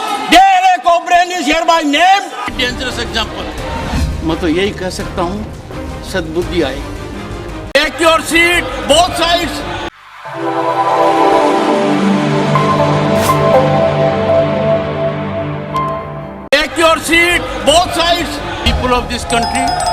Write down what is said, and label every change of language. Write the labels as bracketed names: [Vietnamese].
[English] Derek O'Brien is hereby named. Dangerous example. [Hindi] मैं तो यही कह सकता हूँ, सद्बुद्धि आए. [English] Take your seat, both sides. Take your seat, both sides. People of this country.